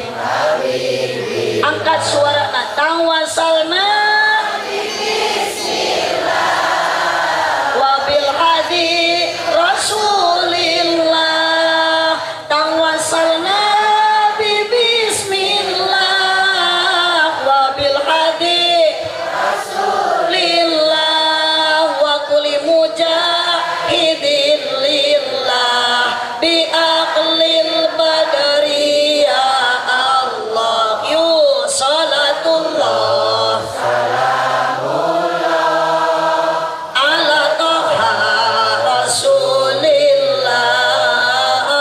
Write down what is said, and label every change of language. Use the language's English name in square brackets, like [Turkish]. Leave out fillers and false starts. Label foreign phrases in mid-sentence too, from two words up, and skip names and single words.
[Sundanese] Angkat suara na [Arabic] توسلنا وبالهادي رسول الله. توسلنا ببسم الله وبالهادي رسول الله وكل مجاهد لله بأهل البدر يا الله. يا صلاة الله على طه رسول الله.